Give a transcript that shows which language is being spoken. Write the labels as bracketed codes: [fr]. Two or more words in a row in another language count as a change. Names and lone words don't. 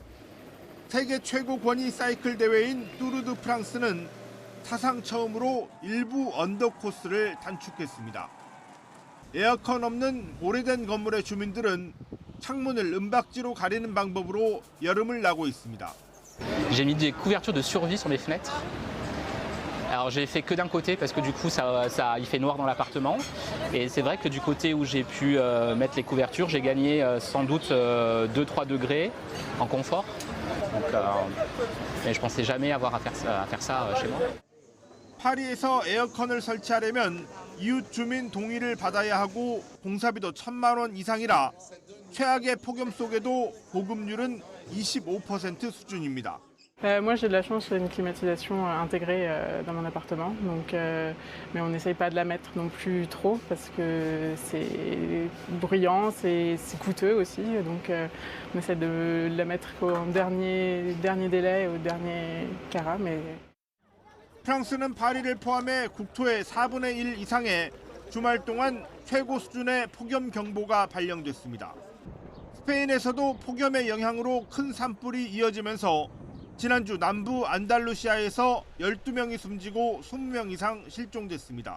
[ko] 세계 최고 권위 사이클 대회인 뚜르드 프랑스는 사상 처음으로 일부 언더 코스를 단축했습니다. 에어컨 없는 오래된 건물의 주민들은 창문을 은박지로 가리는 방법으로 여름을 나고 있습니다. [fr] J'ai mis des couvertures de survie sur mes fenêtres. Alors j'ai fait que d'un côté parce que du coup il fait noir dans l'appartement. Et c'est vrai que du côté où j'ai pu mettre les couvertures, j'ai gagné sans doute 2-3 degrés en confort. Donc, mais je pensais jamais avoir à faire ça chez moi. [ko] 파리에서 에어컨을 설치하려면 이웃 주민 동의를 받아야 하고 공사비도 1,000만 원 이상이라 최악의 폭염 속에도 보급률은 25% 수준입니다. [fr] Moi, j'ai de la chance, j'ai une climatisation intégrée dans mon appartement, donc, mais on n'essaye pas de la mettre non plus trop parce que c'est bruyant, c'est coûteux aussi, donc on essaie de la mettre au dernier délai, au dernier carat. Mais... [ko] 프랑스는 파리를 포함해 국토의 4분의 1 이상에 주말 동안 최고 수준의 폭염 경보가 발령됐습니다. 스페인에서도 폭염의 영향으로 큰 산불이 이어지면서 지난주 남부 안달루시아에서 12명이 숨지고 20명 이상 실종됐습니다.